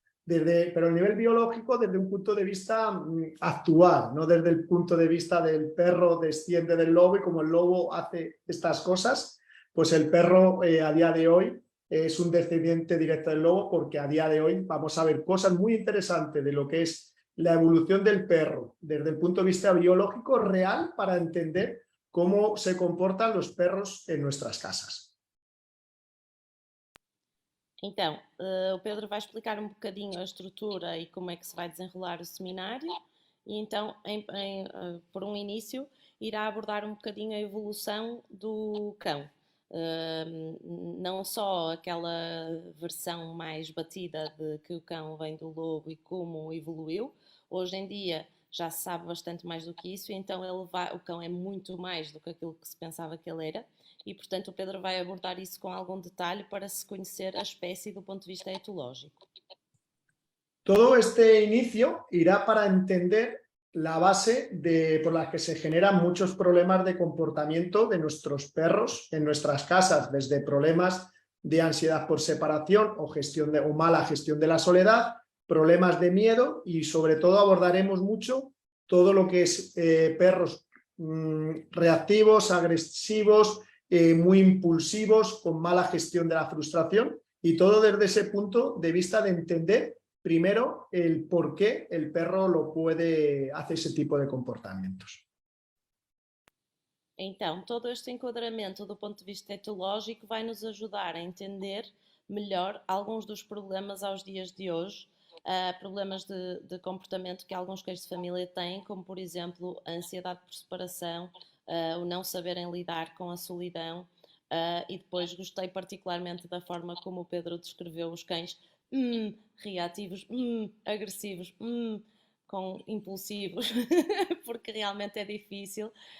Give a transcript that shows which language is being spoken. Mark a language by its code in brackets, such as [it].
[es] pero el nivel biológico desde un punto de vista actual, no desde el punto de vista del perro desciende del lobo y como el lobo hace estas cosas, pues el perro a día de hoy es un descendiente directo del lobo, porque a día de hoy vamos a ver cosas muy interesantes de lo que es la evolución del perro desde el punto de vista biológico real para entender cómo se comportan los perros en nuestras casas. [pt] Então, o Pedro vai explicar um bocadinho a estrutura e como é que se vai desenrolar o seminário e então, por um início, irá abordar um bocadinho a evolução do cão. Não só aquela versão mais batida de que o cão vem do lobo e como evoluiu. Hoje em dia já se sabe bastante mais do que isso, então o cão é muito mais do que aquilo que se pensava que ele era. E, portanto, o Pedro vai abordar isso com algum detalhe para se conhecer a espécie do ponto de vista etológico. [es] Todo este inicio irá para entender la base por la que se generan muchos problemas de comportamiento de nuestros perros en nuestras casas, desde problemas de ansiedad por separación o mala gestión de la soledad, problemas de miedo y sobre todo abordaremos mucho todo lo que es perros reactivos, agresivos, muy impulsivos, con mala gestión de la frustración y todo desde ese punto de vista de entender primero el por qué el perro hace ese tipo de comportamientos. [pt] Então, todo este enquadramento do ponto de vista etológico vai nos ajudar a entender melhor alguns dos problemas aos dias de hoje, problemas de comportamento que alguns cães de família têm, como por exemplo a ansiedade por separação, o não saberem lidar com a solidão, e depois gostei particularmente da forma como o Pedro descreveu os cães reativos, agressivos, com impulsivos, porque realmente é difícil.